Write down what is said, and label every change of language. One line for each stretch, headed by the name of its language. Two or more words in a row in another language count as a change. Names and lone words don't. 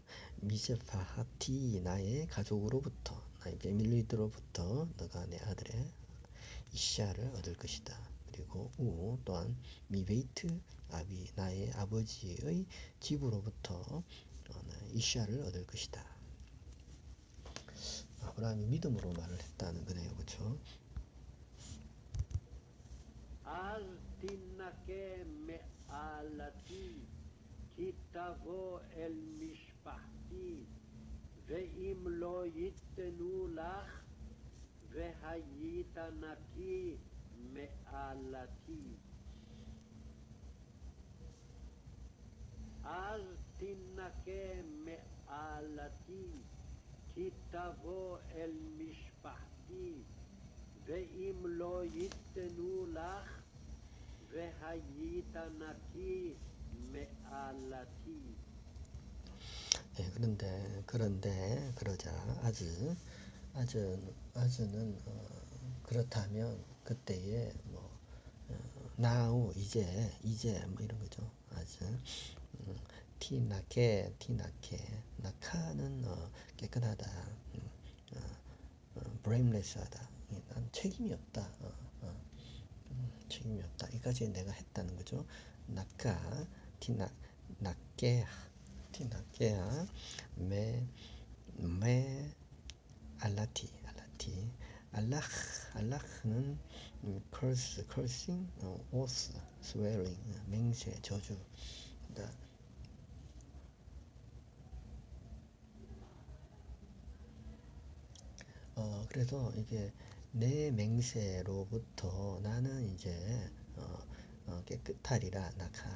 Korean: 미세파하티 나의 가족으로부터 나의 패밀리들로부터 너가 내 아들의 이샤를 얻을 것이다. 그리고 우 또한
Hebrew: מבית אבי
Korean: 나의 아버지의 집으로부터 이샤를 얻을 것이다. 아브라함이 믿음으로 말을 했다는 거네요, 그렇죠?
Hebrew: אז תנקה מעלתי, כי תבוא אל משפחתי, ואם לא ייתנו לך, והיית נקי מעלתי. אז תנקה מעלתי, כי תבוא אל משפחתי, ואם לא ייתנו לך, והיית נקי מעלתי.
Korean: 네, 그런데 그러자 아즈는 그렇다면 그때에 뭐 now 이제 뭐 이런 거죠.
Hebrew: אז תנקה
Korean: 나카는 깨끗하다. blameless하다. 난 책임이 없다. 책임이 없다. 이까지 내가 했다는 거죠.
Hebrew: נקה תנקה מאלתי
Korean: 알라흐는
English: cursing, oath, swearing,
Korean: 맹세, 저주. 그래서 이게 내 맹세로부터 나는 이제 깨끗하리라 나카.